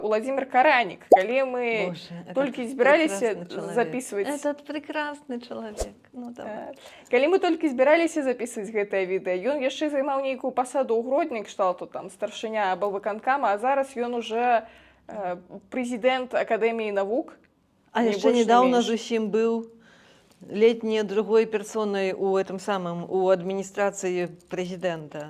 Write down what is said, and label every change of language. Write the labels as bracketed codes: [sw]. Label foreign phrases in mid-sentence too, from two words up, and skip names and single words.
[be] Владимир Каранік, калі мы [ru] Боже, [be] толькі [ru] этот [be] збіраліся [ru] прекрасный человек. записываць... Этот прекрасный человек. Ну, давай. [be] Калі мы толькі збіраліся записываць гэтае відэа, ён яшчэ займаў нейкую пасаду ў Гродні, кшталту там старшыня аблвыканкама, а зараз ён уже прэзідэнт Акадэміі навук. А яшчэ недавно зусім быў летняй другой персонай [ru] у этом самым, [be] у адміністрацыі прэзідэнта.